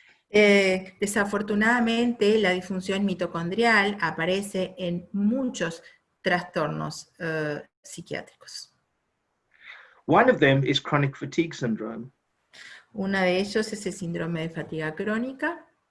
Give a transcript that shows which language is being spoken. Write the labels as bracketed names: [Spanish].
[Spanish] Desafortunadamente, la disfunción mitocondrial aparece en muchos trastornos psiquiátricos. [English] One of them is chronic fatigue syndrome. [Spanish] Uno de ellos es el síndrome de fatiga crónica.